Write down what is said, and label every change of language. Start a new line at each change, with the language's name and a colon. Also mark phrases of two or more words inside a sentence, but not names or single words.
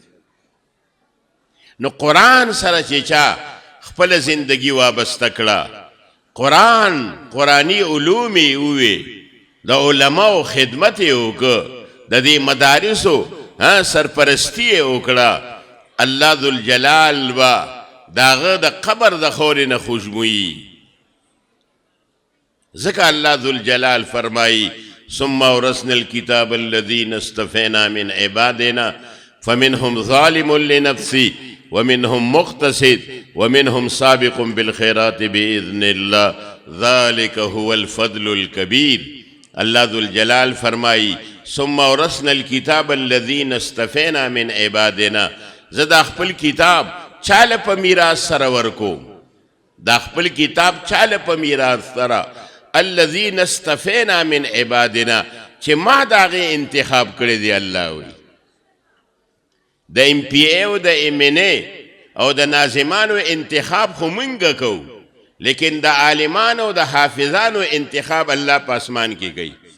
Pashto: نو قرآن سره چې چا خپل زندگی وابسته کړه، قرآنی علوم یې ووې، د علماو خدمت یې وکړه، د دې مدارسو سرپرستی یې وکړه، الله ذوالجلال به د هغه د قبر د خورې نه خوشبویي. ځکه الله ذوالجلال فرمایي
Arabic: ثم اورثنا الكتاب الذين اصطفينا من عبادنا فمنهم ظالم لنفسه ومنهم مقتصد ومنهم سابق بالخيرات بإذن الله ذلك هو الفضل الكبير.
Pashto: الله ذوالجلال فرمایي
Arabic: ثم اورثنا الكتاب الذين اصطفينا من عبادنا،
Pashto: زه دا خپل کتاب چاله په میراث سره ورکوم، دا خپل کتاب چاله په میراث سره
Arabic: الذین استفینا من عبادنا
Pashto: چې ما د هغې انتخاب کړی دی. الله وی د MPA او د MNA او د ناظمانو انتخاب خو مونږ کوو، لیکن د عالمانو او د حافظانو انتخاب الله په اسمان کې کوي.